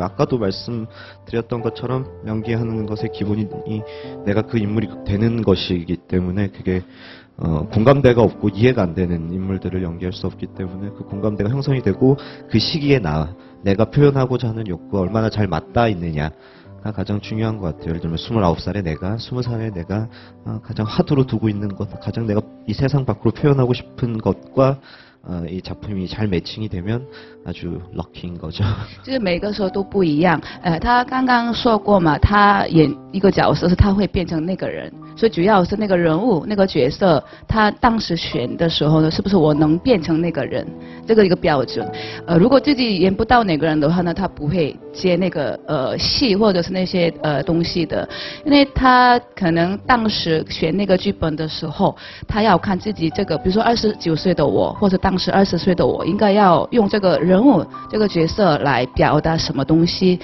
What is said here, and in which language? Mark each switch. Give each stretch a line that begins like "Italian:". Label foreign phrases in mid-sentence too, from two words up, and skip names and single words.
Korean: 아까도 말씀드렸던 것처럼 연기하는 것의 기본이 내가 그 인물이 되는 것이기 때문에 그게 공감대가 없고 이해가 안 되는 인물들을 연기할 수 없기 때문에 그 공감대가 형성이 되고 그 시기에 내가 표현하고자 하는 욕구가 얼마나 잘 맞닿아 있느냐가 가장 중요한 것 같아요. 예를 들면 29살의 내가, 20살의 내가 가장 화두로 두고 있는 것, 가장 내가 이 세상 밖으로 표현하고 싶은 것과 이 작품이 잘 매칭이 되면 아주 럭키인 거죠.
Chinese: 就是每个时候都不一样。他刚刚说过嘛，他演一个角色是他会变成那个人，所以主要是那个人物、那个角色，他当时选的时候呢，是不是我能变成那个人，这个一个标准。如果自己演不到哪个人的话呢，他不会接那个戏或者是那些东西的，因为他可能当时选那个剧本的时候，他要看自己这个，比如说29岁的我，或者当时20岁的我，应该要用这个人物、这个角色来表达什么东西？